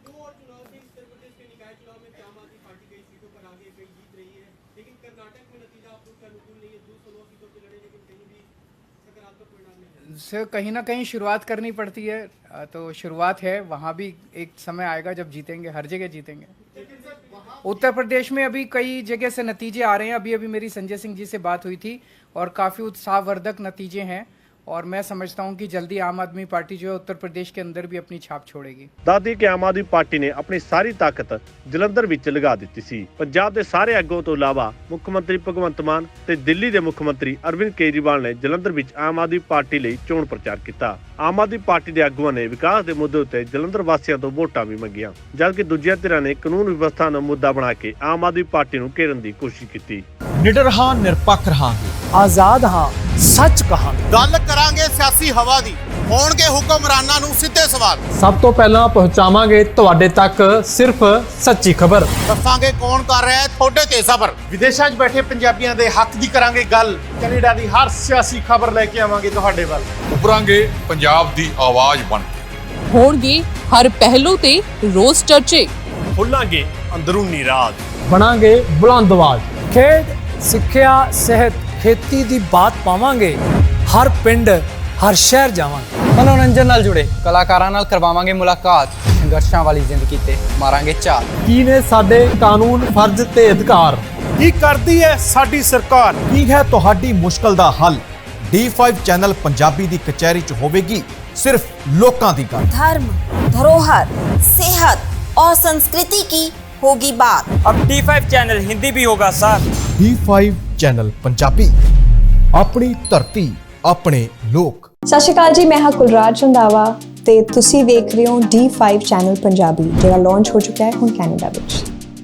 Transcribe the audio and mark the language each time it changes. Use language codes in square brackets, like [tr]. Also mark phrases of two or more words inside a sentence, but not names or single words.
[hi] से कहीं ना कहीं शुरुआत करनी पड़ती है, तो शुरुआत है, वहाँ भी एक समय आएगा जब जीतेंगे, हर जगह जीतेंगे। उत्तर प्रदेश में अभी कई जगह से नतीजे आ रहे हैं। अभी मेरी संजय सिंह जी से बात हुई थी और काफ़ी उत्साहवर्धक नतीजे हैं, और मैं समझता हूं कि जल्दी आम आदमी पार्टी जो है उत्तर प्रदेश के अंदर भी अपनी छाप छोड़ेगी। [pa] ਦਾਦੀ ਕਿ ਆਮ ਆਦਮੀ ਪਾਰਟੀ ਨੇ ਆਪਣੀ ਸਾਰੀ ਤਾਕਤ ਜਲੰਧਰ ਵਿੱਚ ਲਗਾ ਦਿੱਤੀ ਸੀ। ਪੰਜਾਬ ਦੇ ਸਾਰੇ ਆਗੂਆਂ ਤੋਂ ਇਲਾਵਾ ਮੁੱਖ ਮੰਤਰੀ ਭਗਵੰਤ ਮਾਨ ਤੇ ਦਿੱਲੀ ਦੇ ਮੁੱਖ ਮੰਤਰੀ ਅਰਵਿੰਦ ਕੇਜਰੀਵਾਲ ਨੇ ਜਲੰਧਰ ਵਿੱਚ ਆਮ ਆਦਮੀ ਪਾਰਟੀ ਲਈ ਚੋਣ ਪ੍ਰਚਾਰ ਕੀਤਾ। ਆਮ ਆਦਮੀ ਪਾਰਟੀ ਦੇ ਆਗੂਆਂ ਨੇ ਵਿਕਾਸ ਦੇ ਮੁੱਦੇ ਉੱਤੇ ਜਲੰਧਰ ਵਾਸੀਆਂ ਤੋਂ ਵੋਟਾਂ ਵੀ ਮੰਗੀਆਂ, ਜਦਕਿ ਦੂਜੀਆਂ ਧਿਰਾਂ ਨੇ ਕਾਨੂੰਨ ਵਿਵਸਥਾ ਨੂੰ ਮੁੱਦਾ ਬਣਾ ਕੇ ਆਮ ਆਦਮੀ ਪਾਰਟੀ ਨੂੰ ਘੇਰਨ ਦੀ ਕੋਸ਼ਿਸ਼ ਕੀਤੀ। ਨਿਡਰ ਹਾਂ, ਨਿਰਪੱਖ ਰਹਾਂਗੇ, ਆਜ਼ਾਦ ਹਾਂ, ਸੱਚ ਕਹਾਂਗੇ। ਗੱਲ ਕਰਾਂਗੇ ਸਿਆਸੀ ਹਵਾ ਦੀ, ਹੋਣਗੇ ਹੁਕਮਰਾਨਾਂ ਨੂੰ ਸਿੱਧੇ ਸਵਾਲ। ਸਭ ਤੋਂ ਪਹਿਲਾ ਪਹੁੰਚਾਵਾਂਗੇ ਤੁਹਾਡੇ ਤੱਕ ਸਿਰਫ਼ ਸੱਚੀ ਖ਼ਬਰ। ਦੱਸਾਂਗੇ ਕੌਣ ਕਰ ਰਿਹਾ ਹੈ ਥੋੜ੍ਹੇ ਤੇ ਸਬਰ। विदेशां 'ਚ ਬੈਠੇ ਪੰਜਾਬੀਆਂ ਦੇ ਹੱਕ ਦੀ ਕਰਾਂਗੇ ਗੱਲ। ਕੈਨੇਡਾ ਦੀ ਹਰ ਸਿਆਸੀ ਖਬਰ ਲੈ ਕੇ ਆਵਾਂਗੇ ਤੁਹਾਡੇ ਵੱਲ। ਉਭਰਾਂਗੇ ਪੰਜਾਬ ਦੀ ਆਵਾਜ਼ ਬਣ ਕੇ। ਹੋਣਗੇ ਹਰ ਪਹਿਲੂ ਤੇ ਰੋਜ਼ ਚਰਚੇ। ਖੋਲਾਂਗੇ ਅੰਦਰੂਨੀ ਰਾਜ। ਬਣਾਂਗੇ ਬੁਲੰਦ ਆਵਾਜ਼। ਖੇਡ, ਸਿੱਖਿਆ, ਸਿਹਤ, ਖੇਤੀ ਦੀ ਬਾਤ ਪਾਵਾਂਗੇ। ਹਰ ਪਿੰਡ, ਹਰ ਸ਼ਹਿਰ ਜਾਵਾਂਗੇ। ਮਨੋਰੰਜਨ ਨਾਲ ਜੁੜੇ ਕਲਾਕਾਰਾਂ ਨਾਲ ਕਰਵਾਵਾਂਗੇ ਮੁਲਾਕਾਤ। ਸੰਘਰਸ਼ਾਂ ਵਾਲੀ ਜ਼ਿੰਦਗੀ ਤੇ ਮਾਰਾਂਗੇ ਚਾਲ। ਕੀ ਨੇ ਸਾਡੇ ਕਾਨੂੰਨ, ਫ਼ਰਜ਼ ਤੇ ਅਧਿਕਾਰ। ਕੀ ਕਰਦੀ ਹੈ ਸਾਡੀ ਸਰਕਾਰ? ਕੀ ਹੈ ਤੁਹਾਡੀ ਮੁਸ਼ਕਲ ਦਾ ਹੱਲ? D5 ਚੈਨਲ ਪੰਜਾਬੀ ਦੀ ਕਚਹਿਰੀ 'ਚ ਹੋਵੇਗੀ ਸਿਰਫ਼ ਲੋਕਾਂ ਦੀ ਗੱਲ। [hi] धर्म, धरोहर, सेहत और संस्कृति की होगी बात। अब D5 चैनल हिंदी भी होगा सर। [pa] D5 ਚੈਨਲ ਪੰਜਾਬੀ, ਅਪਣੀ ਧਰਤੀ, ਅਪਣੇ ਲੋਕ। ਸਤ ਸ੍ਰੀ ਅਕਾਲ ਜੀ, ਮੈਂ ਹਾਂ ਕੁਲਰਾਜ ਰੰਧਾਵਾ ਤੇ ਤੁਸੀ ਵੇਖ ਰਹੇ ਹੋ D5 ਚੈਨਲ ਪੰਜਾਬੀ, ਜਿਹੜਾ ਲਾਂਚ ਹੋ ਚੁੱਕਾ ਹੈ ਹੁਣ ਕੈਨੇਡਾ ਵਿਚ।